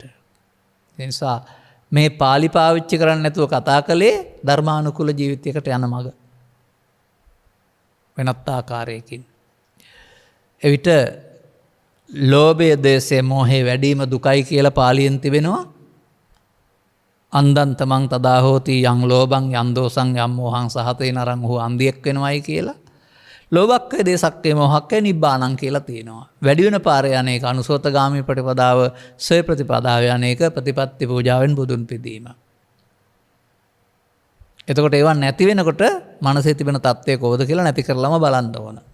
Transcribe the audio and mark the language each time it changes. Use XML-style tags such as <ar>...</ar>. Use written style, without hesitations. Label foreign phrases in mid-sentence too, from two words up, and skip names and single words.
<si>ඒ නිසා මේ පාලි පාවිච්චි කරන්නේ නැතුව කතා කළේ ධර්මානුකූල ජීවිතයකට යන මඟ. වෙනත් ආකාරයකින්. එවිට ලෝභය, ද්වේෂය, මෝහය වැඩිම දුකයි කියලා පාලියෙන් තිබෙනවා.</si> <pi>අන්දන්තමං තදා හෝති යං ලෝභං යං දෝසං යං මෝහං සහතේ නරං</pi> <si>හෝ අන්දියෙක් වෙනවයි කියලා.</si> <pi>ලෝභක්කේ දේසක්කේ මොහක්කේ නිබ්බානං</pi> <si>කියලා තියෙනවා. වැඩි වෙන පාරේ අනේක අනුසෝතගාමී ප්‍රතිපදාව, සොය ප්‍රතිපදාවේ අනේක ප්‍රතිපත්ති පූජාවෙන් බුදුන් පිදීම. එතකොට ඒවා නැති වෙනකොට මනසේ තිබෙන தත්ත්වය කොහොමද කියලා නැති කරලම බලන්න ඕන.</si>